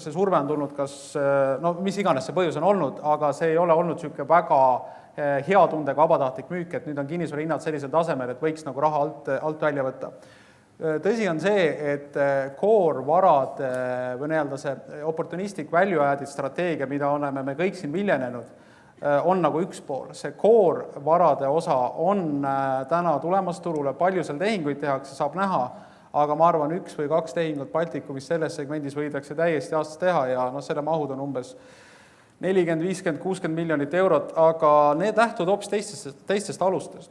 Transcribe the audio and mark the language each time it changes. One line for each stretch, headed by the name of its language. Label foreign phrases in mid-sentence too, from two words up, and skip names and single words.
Estonian: See surve on tulnud mis iganes see põhjus on olnud, aga see ei ole olnud niisugune väga hea tundega vabatahtlik müük, et nüüd on kinnisvara hinnad sellisel tasemel, et võiks nagu raha alt välja võtta. Tõsi on see, et core-varad või see
English: opportunistic value-added
Estonian: strateegia, mida oleme me kõik siin viljenenud, on nagu üks pool. See core-varade osa on täna tulemas turule, palju seal tehinguid tehakse, saab näha, aga ma arvan, 1 või 2 tehingut Baltikumis selles segmendis võidakse täiesti aastas teha ja selle mahud on umbes 40, 50, 60 miljonit eurot, aga need lähtuvad hoopis teistest alustest.